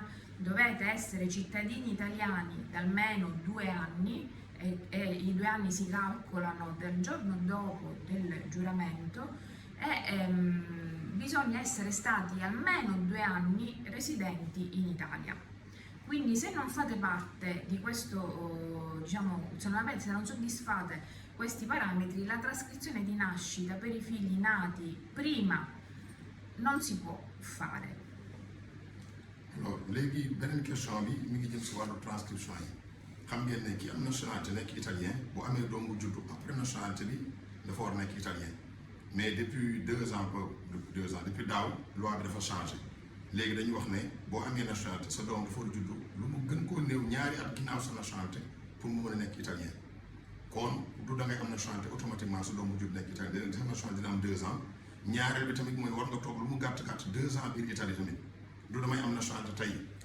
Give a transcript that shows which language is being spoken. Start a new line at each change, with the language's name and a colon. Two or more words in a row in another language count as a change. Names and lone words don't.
Italian: Dovete essere cittadini italiani da almeno 2 anni e i 2 anni si calcolano dal giorno dopo del giuramento e bisogna essere stati almeno 2 anni residenti in Italia. Quindi se non fate parte di questo, se non soddisfate questi parametri, la trascrizione di nascita per i figli nati prima non si può fare.
Wolof: alors léegi beneen question bi mi ngi jëm si wàllu transcription yi xam ngeen ne kii am nationalité nekk italien bu amee doom bu juddu
French: après nationalité
Wolof: bi dafa war nekk italien
French: mais depuis 2 ans depuis
Wolof: daaw loi bi dafa changé. léegi dañuy wax ne boo amee nationalité sa doom dafa war a juddu lu mu gën koo néew ñaari at ginnaaw sa nationalité pour mu mën a nekk italien kon du da ngay am
French: nationalité automatiquement
Wolof: sa doom bu judd nekk italien sa nationalité dina am 2 ans ñaareel bi tamit mooy war nga toog lu mu gàtt 2 ans biir Italie tamit du damay am nationalité tey